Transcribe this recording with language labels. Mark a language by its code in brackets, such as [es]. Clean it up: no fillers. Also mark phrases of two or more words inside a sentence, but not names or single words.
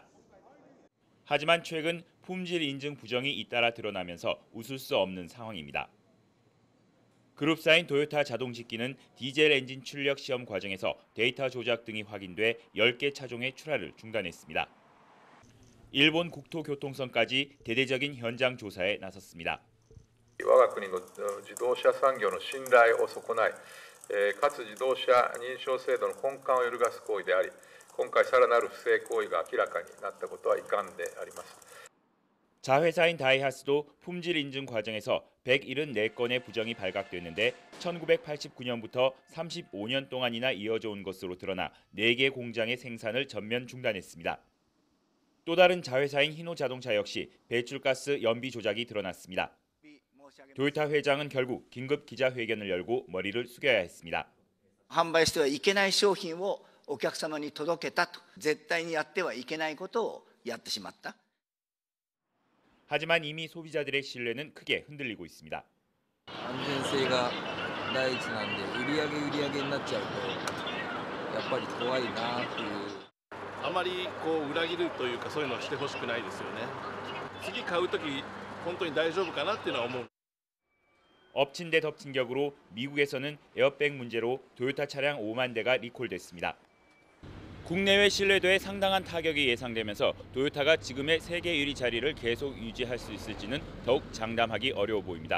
[ko] 하지만 최근 품질 인증 부정이 잇따라 드러나면서 웃을 수 없는 상황입니다. 그룹사인 토요타 자동식기는 디젤 엔진 출력 시험 과정에서 데이터 조작 등이 확인돼 10개 차종의 출하를 중단했습니다. 일본 국토교통성까지 대대적인 현장 조사에 나섰습니다. [ja] 我が国の自動車産業の信頼を損ない、かつ自動車認証制度の根幹を揺るがす行為であり、今回さらなる不正行為が明らかになったことは遺憾であります。 [ko] 자회사인 다이하츠도 품질 인증 과정에서 174건의 부정이 발각됐는데 1989년부터 35년 동안이나 이어져 온 것으로 드러나 4개 공장의 생산을 전면 중단했습니다. 또 다른 자회사인 히노자동차 역시 배출가스 연비 조작이 드러났습니다. 토요타 회장은 결국 긴급 기자회견을 열고 머리를 숙여야 했습니다. [ja] 販売してはいけない商品をお客様に届けたと、絶対にやってはいけないことをやってしまった。 [ko] 하지만 이미 소비자들의 신뢰는 크게 흔들리고 있습니다. [ja] 안전세가 第一なんで売り上げになっちゃうとやっぱり怖いなっていう。あまりこう裏切るというかそういうのをしてほしくないですよね。次買うとき本当に大丈夫かなっていうのは思う。 [ko] 엎친 데 덮친 격으로 미국에서는 에어백 문제로 토요타 차량 5만 대가 리콜됐습니다. 국내외 신뢰도에 상당한 타격이 예상되면서 토요타가 지금의 세계 1위 자리를 계속 유지할 수 있을지는 더욱 장담하기 어려워 보입니다.